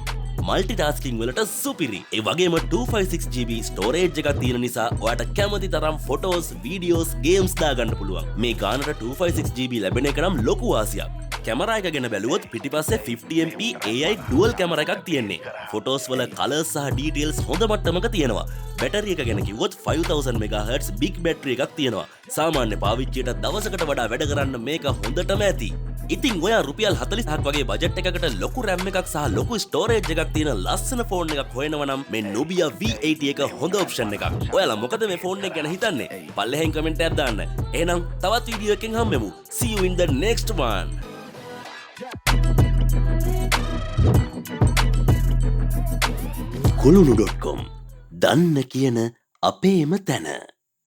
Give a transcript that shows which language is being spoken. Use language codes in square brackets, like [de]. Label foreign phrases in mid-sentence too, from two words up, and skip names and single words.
[si] multitasking වලට සුපිරි. ඒ වගේම 256GB storage එකක් තියෙන නිසා ඔයාට කැමති තරම් [en] photos, videos, games [si] දාගන්න පුළුවන්. මේ ගානට 256GB ලැබෙන එක නම් ලොකු වාසියක්. කැමරා එක ගැන බැලුවොත් පිටිපස්සේ 50MP [en] AI dual [si] කැමරා එකක් තියෙන්නේ. ෆොටෝස් වල කලර්ස් සහ ඩීටේල්ස් හොඳ මට්ටමක තියෙනවා. බැටරි එක ගැන කිව්වොත් 5000 MHz [en] big battery [si] එකක් තියෙනවා. සාමාන්‍ය පාවිච්චියට දවසකට වඩා වැඩ කරන්න මේක හොඳටම ඇති. ඉතින් ඔයා රුපියල් 40ක් වගේ බජට් එකකට ලොකු RAM එකක් සහ ලොකු ස්ටෝරේජ් එකක් තියෙන ලස්සන ෆෝන් එකක් හොයනවා නම් මේ Nubia V80 එක හොඳ ඔප්ෂන් එකක්. ඔයාලා මොකද මේ ෆෝන් එක ගැන හිතන්නේ? පල්ලෙහෙන් කමෙන්ට් එකක් දාන්න. එහෙනම් තවත් වීඩියෝ එකකින් හම්බෙමු. [en] See you in the next one. [si] kulunu.com දන්න කියන අපේම තැන.